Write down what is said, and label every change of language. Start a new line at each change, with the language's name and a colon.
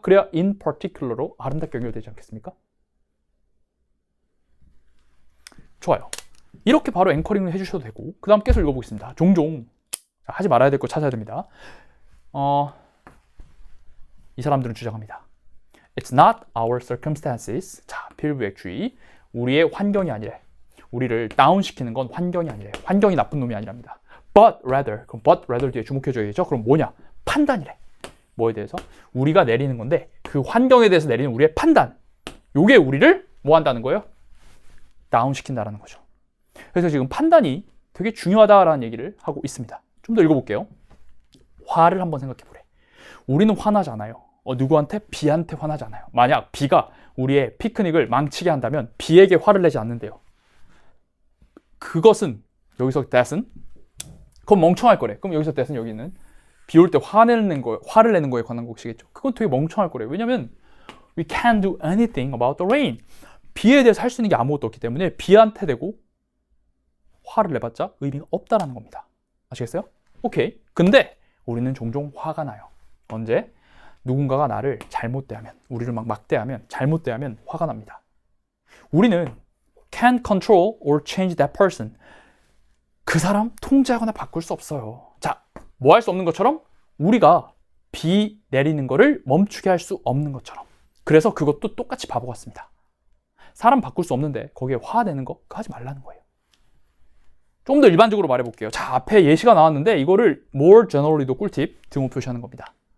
Korean: 그래야 in particular로 아름답게 연결되지 않겠습니까? 좋아요. 이렇게 바로 앵커링을 해주셔도 되고 그 다음 계속 읽어보겠습니다. 종종 하지 말아야 될 거 찾아야 됩니다. 이 사람들은 주장합니다.
English: It's not our circumstances.
Korean: 자, 필부액주의. 우리의 환경이 아니래. 우리를 다운시키는 건 환경이 아니래. 환경이 나쁜 놈이 아니랍니다.
English: But rather.
Korean: 그럼 but rather 뒤에 주목해줘야겠죠? 그럼 뭐냐? 판단이래. 뭐에 대해서? 우리가 내리는 건데 그 환경에 대해서 내리는 우리의 판단. 요게 우리를 뭐 한다는 거예요? 다운시킨다라는 거죠. 그래서 지금 판단이 되게 중요하다라는 얘기를 하고 있습니다. 좀 더 읽어볼게요. 화를 한번 생각해보래. 우리는 화나지 않아요. 누구한테? B한테 화나지 않아요. 만약 B가 우리의 피크닉을 망치게 한다면 B에게 화를 내지 않는데요. 그것은 여기서 that은 그건 멍청할 거래. 그럼 여기서 that은 여기는 비 올 때 화를 내는 거에 관한 것이겠죠. 그건 되게 멍청할 거래. 왜냐면
English: We can't do anything about the rain.
Korean: 비에 대해서 할 수 있는 게 아무것도 없기 때문에 비한테 대고 화를 내봤자 의미가 없다라는 겁니다. 아시겠어요? 오케이. 근데 우리는 종종 화가 나요. 언제? 누군가가 나를 잘못대하면, 우리를 막 막대하면, 잘못대하면 화가 납니다. 우리는
English: can't control or change that person.
Korean: 그 사람 통제하거나 바꿀 수 없어요. 자, 뭐 할 수 없는 것처럼 우리가 비 내리는 거를 멈추게 할 수 없는 것처럼. 그래서 그것도 똑같이 바보 같습니다. 사람 바꿀 수 없는데 거기에 화내는 거 그거 하지 말라는 거예요. 좀 더 일반적으로 말해볼게요. 자, 앞에 예시가 나왔는데 이거를 more generally도 꿀팁 등호 표시하는 겁니다.